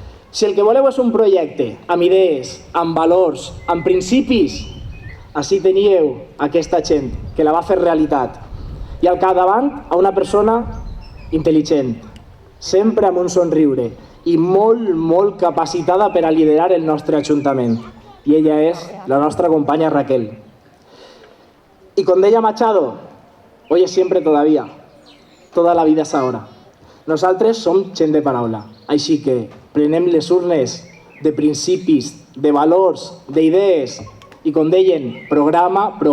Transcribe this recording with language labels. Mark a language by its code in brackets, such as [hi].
[ca] Si el que voleu és un projecte amb idees, amb valors, amb principis, així teníeu aquesta gent que la va fer realitat. I al capdavant a una persona intel·ligent, sempre amb un somriure i molt capacitada per a liderar el nostre ajuntament. [es] Y ella es la nuestra compañera Raquel. Y con ella Machado, hoy es siempre todavía, toda la vida es ahora. [ca] Nosaltres som gent de paraula, així que prenem les urnes de principis, de valors, d'idees, i com deien, programa.